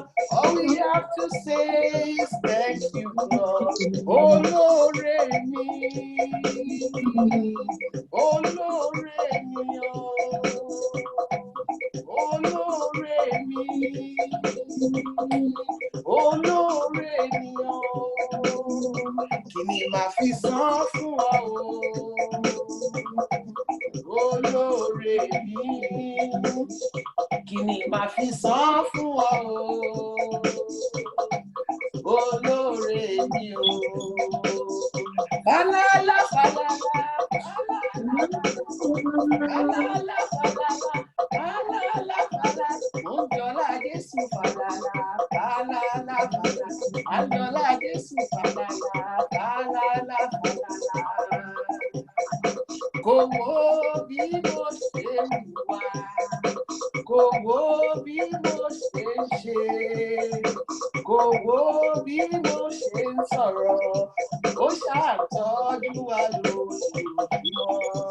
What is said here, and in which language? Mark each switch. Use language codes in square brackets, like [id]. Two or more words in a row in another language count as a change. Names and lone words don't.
[en] All we have to say is thank you, Lord. Oh, Lord, me. Oh, Lord, me. Oh, Lord, me. Oh, Lord, me. [yo] Kí ni màá fi san fún ọ o? Olóore mi. Kí ni màá fi san fún ọ o? Olóore mi o. Falala, falala, falala, falala, falala, falala. Anjola Jésù falala, falala, falala. Anjola Jésù falala, falala, falala. Kò wo bí mo ṣe wà, kò wo bí mo ṣe ṣe, kò wo bí mo ṣe sọ̀rọ̀, ó ṣàtọ́jú wa lójoojúmọ́.